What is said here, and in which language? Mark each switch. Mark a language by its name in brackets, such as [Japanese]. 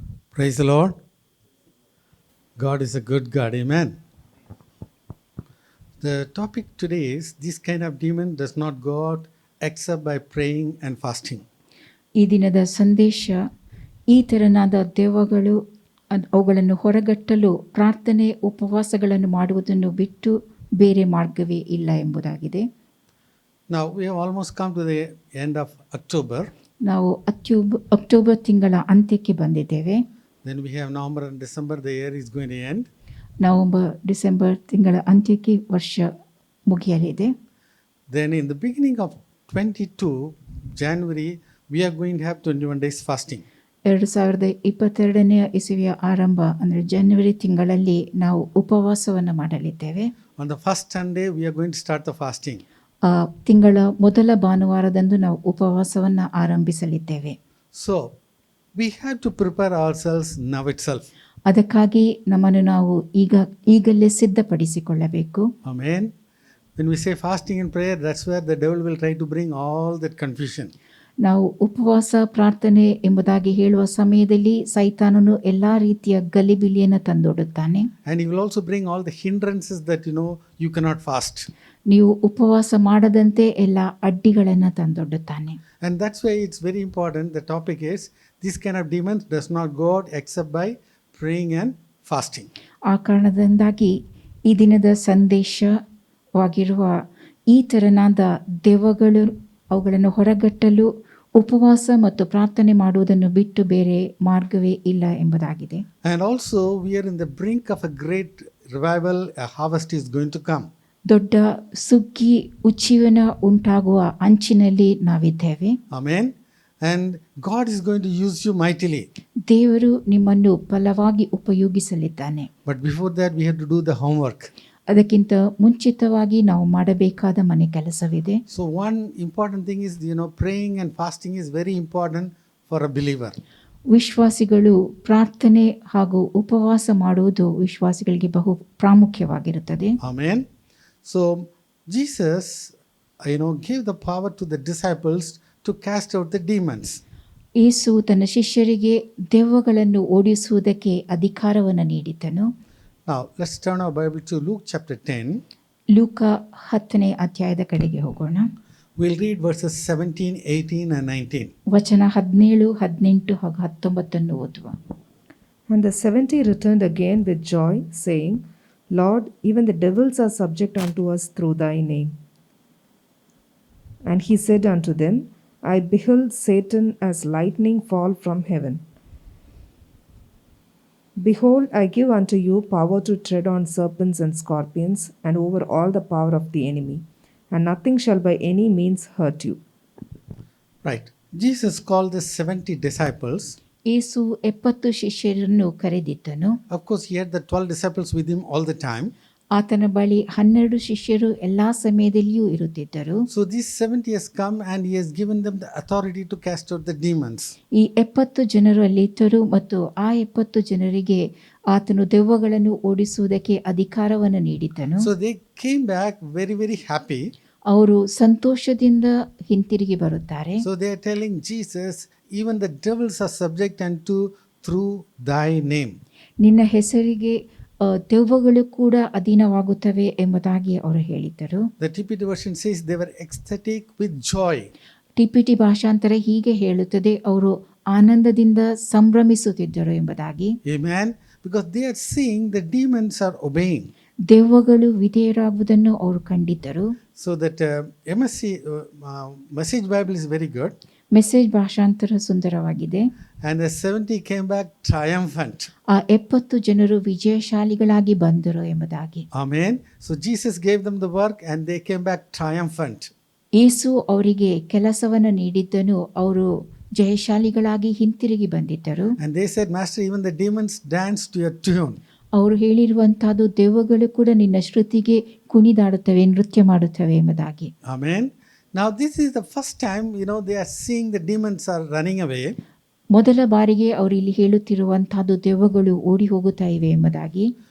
[English] Praise the Lord. God is a good God. Amen. The topic today is this kind of demon does not go out except by praying and fasting. [Kannada] ಈ ದಿನದ ಸಂದೇಶ ಈ ತೆರನಾದ ದೆವ್ವಗಳು ಅವುಗಳನ್ನು ಹೊರಗಟ್ಟಲು ಪ್ರಾರ್ಥನೆ ಉಪವಾಸಗಳನ್ನು ಮಾಡುವುದನ್ನು ಬಿಟ್ಟು ಬೇರೆ ಮಾರ್ಗವೇ ಇಲ್ಲ ಎಂಬುದಾಗಿದೆ. [English] Now we have almost come to the end of October. [Kannada] ನಾವು ಅಕ್ಟೋಬರ್ ತಿಂಗಳ ಅಂತ್ಯಕ್ಕೆ ಬಂದಿದ್ದೇವೆ. [English] Then we have November and December. The year is going to end. [Kannada] November December ತಿಂಗಳ ಅಂತ್ಯಕ್ಕೆ ವರ್ಷ ಮುಗಿಯಲಿದೆ. [English] Then in the beginning of 22 January, we are going to have 21 days fasting. [Kannada] 2022 ಇಸವಿಯ ಆರಂಭ ಅಂದರೆ ಜನವರಿ ತಿಂಗಳಲ್ಲಿ ನಾವು ಉಪವಾಸವನ್ನು ಮಾಡಲಿದ್ದೇವೆ. [English] On the first Sunday, we are going to start the fasting. [Kannada] ತಿಂಗಳ ಮೊದಲ ಭಾನುವಾರದಂದು ನಾವು ಉಪವಾಸವನ್ನು ಆರಂಭಿಸಲಿದ್ದೇವೆ. [English] So we have to prepare ourselves now itself. [Kannada] ಅದಕ್ಕಾಗಿ ನಮ್ಮನ್ನು ನಾವು ಈಗಲೇ ಸಿದ್ಧಪಡಿಸಿಕೊಳ್ಳಬೇಕು. [English] Amen. When we say fasting and prayer, that's where the devil will try to bring all that confusion. [Kannada] ನಾವು ಉಪವಾಸ ಪ್ರಾರ್ಥನೆ ಎಂಬುದಾಗಿ ಹೇಳುವ ಸಮಯದಲ್ಲಿ ಸೈತಾನನು ಎಲ್ಲಾ ರೀತಿಯ ಗಲಿಬಿಲಿಯನ್ನು ತಂದೊಡ್ಡುತ್ತಾನೆ. [English] And he will also bring all the hindrances that you cannot fast. [Kannada] ನೀವು ಉಪವಾಸ ಮಾಡದಂತೆ ಎಲ್ಲ ಅಡ್ಡಿಗಳನ್ನು ತಂದೊಡ್ಡುತ್ತಾನೆ. [English] And that's why it's very important. The topic is this kind of demons does not go out except by praying and fasting. [Kannada] ಆ ಕಾರಣದಿಂದಾಗಿ ಈ ದಿನದ ಸಂದೇಶವಾಗಿರುವ ಈ ತೆರನಾದ ದೆವ್ವಗಳು ಅವುಗಳನ್ನು ಹೊರಗಟ್ಟಲು ಉಪವಾಸ ಮತ್ತು ಪ್ರಾರ್ಥನೆ ಮಾಡುವುದನ್ನು ಬಿಟ್ಟು ಬೇರೆ ಮಾರ್ಗವೇ ಇಲ್ಲ ಎಂಬುದಾಗಿದೆ. [English] And also we are in the brink of a great revival. A harvest is going to come. [Kannada] ದೊಡ್ಡ ಸುಗ್ಗಿ ಉಜ್ಜೀವನ ಉಂಟಾಗುವ ಅಂಚಿನಲ್ಲಿ ನಾವಿದ್ದೇವೆ. [English] Amen. And God is going to use you mightily. [Kannada] ದೇವರು ನಿಮ್ಮನ್ನು ಬಲವಾಗಿ ಉಪಯೋಗಿಸಲಿದ್ದಾನೆ. [English] But before that we have to do the homework. [Kannada] ಅದಕ್ಕಿಂತ ಮುಂಚಿತವಾಗಿ ನಾವು ಮಾಡಬೇಕಾದ ಮನೆ ಕೆಲಸವಿದೆ. [English] So one important thing is praying and fasting is very important for a believer. [Kannada] ವಿಶ್ವಾಸಿಗಳು ಪ್ರಾರ್ಥನೆ ಹಾಗೂ ಉಪವಾಸ ಮಾಡುವುದು ವಿಶ್ವಾಸಿಗಳಿಗೆ ಬಹು ಪ್ರಾಮುಖ್ಯವಾಗಿರುತ್ತದೆ. [English] Amen. So Jesus gave the power to the disciples to cast out the demons. [Kannada] ಯೇಸು ತನ್ನ ಶಿಷ್ಯರಿಗೆ ದೆವ್ವಗಳನ್ನು ಓಡಿಸುವುದಕ್ಕೆ ಅಧಿಕಾರವನ್ನು ನೀಡಿದನು. [English] Now let's turn our Bible to Luke chapter 10. [Kannada] ಲೂಕ 10ನೇ ಅಧ್ಯಾಯದ ಕಡೆಗೆ ಹೋಗೋಣ. [English] We'll read verses 17, 18 and 19. [Kannada] ವಚನ 17, 18 ಹಾಗೂ 19 ಓದುವ. [English] And the 70 returned again with joy, saying, Lord, even the devils are subject unto us through thy name. And he said unto them, I beheld Satan as lightning fall from heaven. Behold, I give unto you power to tread on serpents and scorpions, and over all the power of the enemy, and nothing shall by any means hurt you. Right. Jesus called the 70 disciples. [Kannada] ಯೇಸು 70 ಶಿಷ್ಯರನ್ನು ಕರೆದಿದ್ದನು. [English] Of course, he had the 12 disciples with him all the time. [Kannada] ಆತನ ಬಳಿ 12 ಶಿಷ್ಯರು ಎಲ್ಲಾ ಸಮಯದಲ್ಲಿಯೂ ಇರುತ್ತಿದ್ದರು. [English] So these 70 has come and he has given them the authority to cast out the demons. [Kannada] ಈ 70 ಜನರು ಅಲ್ಲಿದ್ದರು ಮತ್ತು ಆ 70 ಜನರಿಗೆ ಆತನು ದೆವ್ವಗಳನ್ನು ಓಡಿಸುವುದಕ್ಕೆ ಅಧಿಕಾರವನ್ನು ನೀಡಿದ್ದನು. [English] So they came back very, very happy. [Kannada] ಅವರು ಸಂತೋಷದಿಂದ ಹಿಂತಿರುಗಿ ಬರುತ್ತಾರೆ. [English] So they are telling Jesus, even the devils are subject unto through thy name. [Kannada] ನಿನ್ನ ಹೆಸರಿಗೆ ದೆವ್ವಗಳು ಕೂಡ ಅಧೀನವಾಗುತ್ತವೆ ಎಂಬುದಾಗಿ ಅವರು ಹೇಳಿದರು. [English] The TPT version says they were ecstatic with joy. [Kannada] ಟಿಪಿಟಿ ಭಾಷಾಂತರ ಹೀಗೆ ಹೇಳುತ್ತದೆ, ಅವರು ಆನಂದದಿಂದ ಸಂಭ್ರಮಿಸುತ್ತಿದ್ದರು ಎಂಬುದಾಗಿ. [English] Amen. Because they are seeing the demons are obeying. [Kannada] ದೆವ್ವಗಳು ವಿಧೇಯರಾಗುವುದನ್ನು ಅವರು ಕಂಡಿದ್ದರು. [English] So that MSC Message Bible is very good. [Kannada] Message ಭಾಷಾಂತರ ಸುಂದರವಾಗಿದೆ. [English] And the 70 came back triumphant. [Kannada] ಆ 70 ಜನರು ವಿಜಯಶಾಲಿಗಳಾಗಿ ಬಂದರು ಎಂಬುದಾಗಿ. [English] Amen. So Jesus gave them the work and they came back triumphant. [Kannada] ಯೇಸು ಅವರಿಗೆ ಕೆಲಸವನ್ನು ನೀಡಿದ್ದನು, ಅವರು ಜಯಶಾಲಿಗಳಾಗಿ ಹಿಂತಿರುಗಿ ಬಂದಿದ್ದರು. [English] And they said, Master, even the demons dance to your tune. [Kannada] ಅವರು ಹೇಳಿರುವಂತಹದ್ದು ದೆವ್ವಗಳು ಕೂಡ ನಿನ್ನ ಶ್ರುತಿಗೆ ಕುಣಿದಾಡುತ್ತವೆ, ನೃತ್ಯ ಮಾಡುತ್ತವೆ ಎಂಬುದಾಗಿ. [English] Amen. Now this is the first time they are seeing the demons are running away. [Kannada] ಮೊದಲ ಬಾರಿಗೆ ಅವರು ಇಲ್ಲಿ ಹೇಳುತ್ತಿರುವಂತಹದ್ದು ದೆವ್ವಗಳು ಓಡಿ ಹೋಗುತ್ತಾ ಇವೆ ಎಂಬುದಾಗಿ.